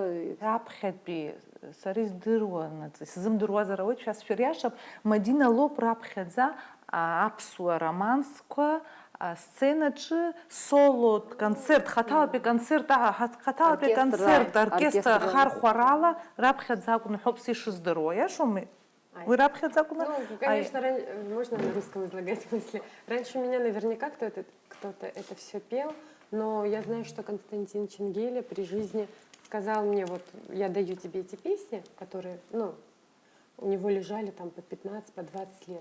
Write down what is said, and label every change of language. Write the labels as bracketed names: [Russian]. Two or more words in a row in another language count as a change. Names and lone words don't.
[Abkhazian] Раԥхьатәи сара издыруанаҵ, исзымдыруазар ауеит, шәасшәыр иашап, Мадина лоуп раԥхьаӡа аԥсуа романсқәа сценаҿы соло концерт, хаҭалатәи концерт, оркестр хархәарала раԥхьаӡа акәын ҳәоуп ишыздыруа, иашоума? Вы раԥхьаӡа акәын? [Russian] Ну, конечно, можно на русском излагать мысли. Раньше меня наверняка кто-то это все пел, но я знаю, что Константин Ченгеля при жизни сказал мне, вот я даю тебе эти песни, которые, ну, у него лежали там по 15, по 20 лет.